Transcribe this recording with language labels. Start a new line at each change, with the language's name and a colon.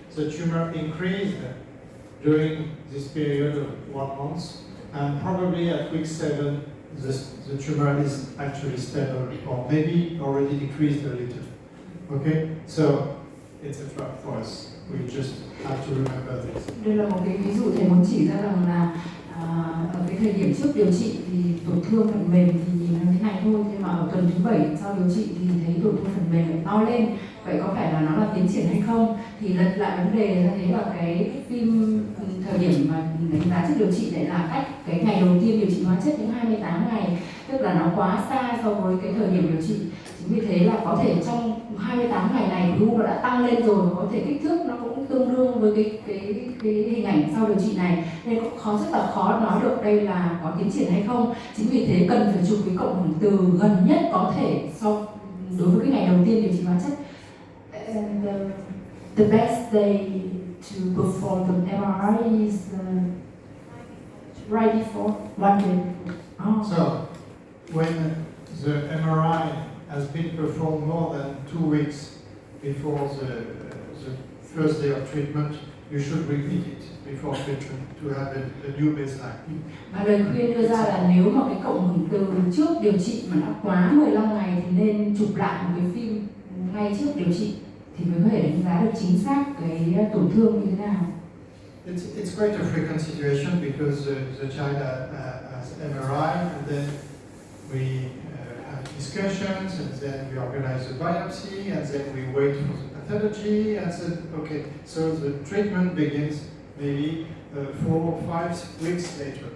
English: the tumor increased during this period of 1 month, and probably at week 7, the tumor is actually stable, or maybe already decreased a little. Okay, so it's a trap for us. We just have to remember this.
Vietnamese: Đây là một cái ví dụ thầy muốn chỉ ra rằng là ở cái thời điểm trước điều trị thì tổn thương phần mềm thì nhìn nó thế này thôi, nhưng mà ở tuần thứ 7 sau điều trị thì thấy tổn thương phần mềm lại to lên. Vậy có phải là nó là tiến triển hay không? Thì lật lại vấn đề ra thấy là cái phim thời điểm mà đánh giá trước điều trị lại là cách cái ngày đầu tiên điều trị hóa chất những 28 ngày, tức là nó quá xa so với cái thời điểm điều trị. Chính vì thế là có thể trong 28 ngày này khối u nó đã tăng lên rồi, có thể kích thước nó cũng tương đương với cái hình ảnh sau điều trị này, nên cũng rất là khó nói được đây là có tiến triển hay không. Chính vì thế cần phải chụp cái cộng hưởng từ gần nhất có thể đối với cái ngày đầu tiên điều trị hóa chất.
English: And the best day to perform the MRI is right before one day. Oh. So, when the MRI has been performed more than 2 weeks before the first day of treatment, you should repeat it before treatment to have a new baseline.
Vietnamese: Và lời khuyên đưa ra là nếu mà cái cộng hưởng từ trước điều trị mà đã quá 15 ngày thì nên chụp lại một cái phim ngay trước điều trị thì mới có thể đánh giá được chính xác cái tổn thương như thế nào.
English: It's quite a frequent situation because the child has MRI, and then we have discussions, and then we organize the biopsy, and then we wait for the pathology, and then okay, so the treatment begins maybe 4 or 5 weeks later.